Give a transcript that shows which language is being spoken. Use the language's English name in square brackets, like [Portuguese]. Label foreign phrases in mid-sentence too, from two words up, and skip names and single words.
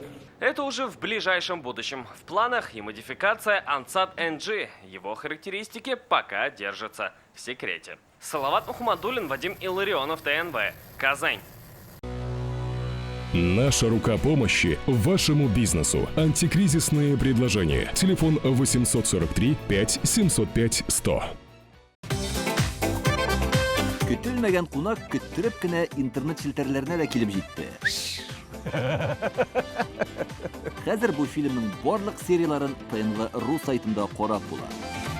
[Russian] Это уже в ближайшем будущем. В планах и модификация Ансат NG. Его характеристики пока держатся в секрете. Салават Мухаммадуллин, Вадим Илларионов, ТНВ. Казань. Наша рука помощи вашему бизнесу. Антикризисные предложения. Телефон 843 5 705 100. [Tatar] Көтелмәгән кунак көттөреп кенә интернет челтәрләренә дә килеп җитте. Хәзер бу фильмның барлык серияларын ТНВ.ру сайтында карап була.